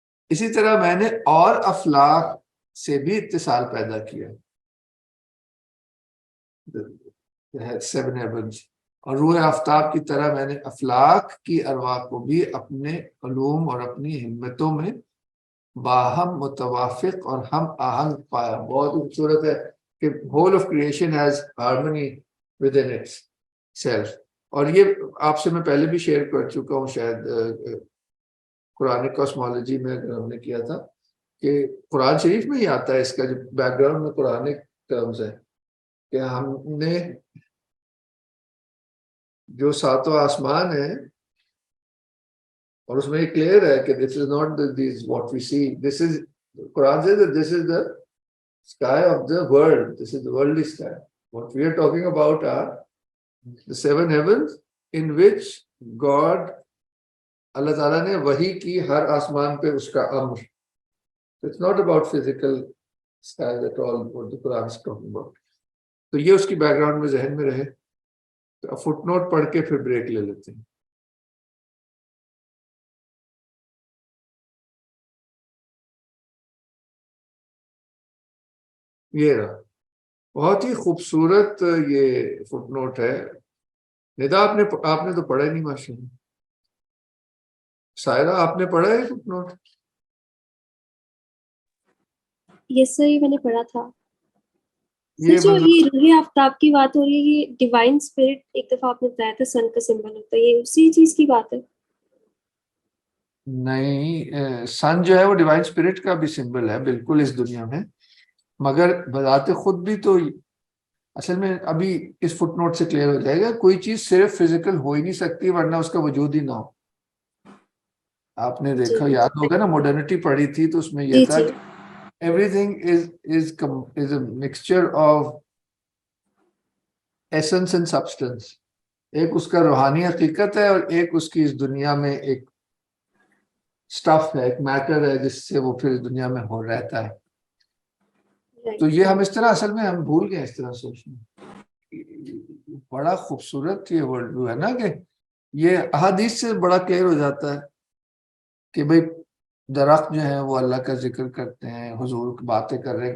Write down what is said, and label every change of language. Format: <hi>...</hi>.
<ur>اسی طرح میں نے اور افلاق سے بھی اتصال پیدا کیا, 7 heavens, اور روح آفتاب کی طرح میں نے افلاق کی ارواح کو بھی اپنے علوم اور اپنی ہمتوں میں باہم متوافق اور ہم آہنگ پایا. بہت خوبصورت ہے کہ</ur> <en>whole of creation has harmony within itself.</en> <ur>اور یہ آپ سے میں پہلے بھی شیئر کر چکا ہوں شاید, قرآن کاسمالوجی میں ہم نے کیا تھا کہ قرآن شریف میں ہی آتا ہے اس کا جو بیک گراؤنڈ میں قرآن ٹرمز ہے کہ ہم نے جو ساتوں آسمان ہے اور اس میں یہ کلیئر ہے کہ</ur> <en>this is not this what we see, this is</en> <ur>قرآن سے</ur> <en>This is the sky of the world, this is the worldly sky. What we are talking about are the 7 heavens in which God,</en> <ur>اللہ تعالیٰ نے وحی کی ہر آسمان پہ اس کا امر.</ur> <en>It's not about physical skies at all what the Quran is talking about.</en> <ur>تو یہ اس کی بیک گراؤنڈ میں ذہن میں رہے. تو فٹ نوٹ پڑھ کے پھر بریک لے لیتے ہیں. یہ رہا بہت ہی خوبصورت یہ فٹ نوٹ ہے. ندا آپ نے تو پڑھا ہی نہیں ماشاء اللہ. سائرہ آپ نے پڑھا ہے فٹ نوٹ؟</ur> <en>yes sir,</en> <ur>یہ میں نے پڑھا تھا. یہ جو مطلب یہ روح آفتاب کی بات ہو رہی ہے، یہ ڈیوائن اسپرٹ ایک دفعہ آپ نے بتایا تھا سن کا سمبل ہوتا ہے، یہ اسی چیز کی بات ہے؟ نہیں، سن جو ہے وہ ڈیوائن اسپرٹ کا بھی سمبل ہے بالکل اس دنیا میں، مگر بذات خود بھی تو اصل میں ابھی اس فٹ نوٹ سے کلیئر ہو جائے گا. کوئی چیز صرف فزیکل ہو ہی نہیں سکتی ورنہ اس کا وجود ہی نہ ہو. آپ نے دیکھا، یاد ہوگا نا، ماڈرنٹی پڑھی تھی تو اس میں یہ جی تھا جی</ur> <en>کہ everything is a mixture of essence and substance.</en> <ur>ایک اس کا روحانی حقیقت ہے اور ایک اس کی اس دنیا میں ایک سٹف ہے، ایک میٹر ہے جس سے وہ پھر اس دنیا میں ہو رہتا ہے. تو یہ ہم اس طرح اصل میں ہم بھول گئے اس طرح سوچنا. بڑا خوبصورت یہ ورلڈ ویو ہے نا کہ یہ احادیث سے بڑا کلیئر ہو جاتا ہے کہ بھئی درخت جو ہیں وہ اللہ کا ذکر کرتے ہیں، حضور کی باتیں کر رہے ہیں.</ur>